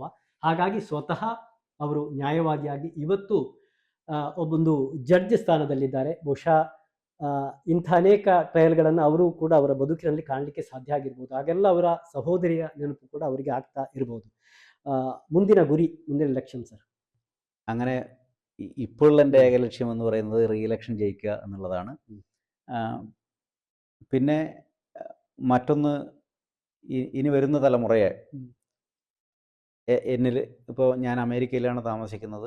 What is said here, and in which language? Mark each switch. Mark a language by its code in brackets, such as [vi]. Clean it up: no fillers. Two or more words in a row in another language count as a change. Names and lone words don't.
[kn] ಹಾಗಾಗಿ ಸ್ವತಃ ಅವರು ನ್ಯಾಯವಾದಿಯಾಗಿ ಇವತ್ತು ಒಬ್ಬೊಂದು ಜಡ್ಜ್ ಸ್ಥಾನದಲ್ಲಿದ್ದಾರೆ. ಬಹುಶಃ ಇಂಥ ಅನೇಕ ಟ್ರಯಲ್ಗಳನ್ನು ಅವರು ಕೂಡ ಅವರ ಬದುಕಿನಲ್ಲಿ ಕಾಣಲಿಕ್ಕೆ ಸಾಧ್ಯ ಆಗಿರ್ಬೋದು. ಹಾಗೆಲ್ಲ ಅವರ ಸಹೋದರಿಯ ನೆನಪು ಕೂಡ ಅವರಿಗೆ ಆಗ್ತಾ ಇರ್ಬೋದು. ಮುಂದಿನ ಗುರಿ, ಮುಂದಿನ [ml] ലക്ഷ്യം സർ? അങ്ങനെ ഇപ്പോഴുള്ള എൻ്റെ ഏക ലക്ഷ്യം എന്ന് പറയുന്നത് റീഇലക്ഷൻ ജയിക്കുക എന്നുള്ളതാണ്. പിന്നെ മറ്റൊന്ന്, ഇനി വരുന്ന തലമുറയെ എന്നിൽ, ഇപ്പോൾ ഞാൻ അമേരിക്കയിലാണ് താമസിക്കുന്നത്.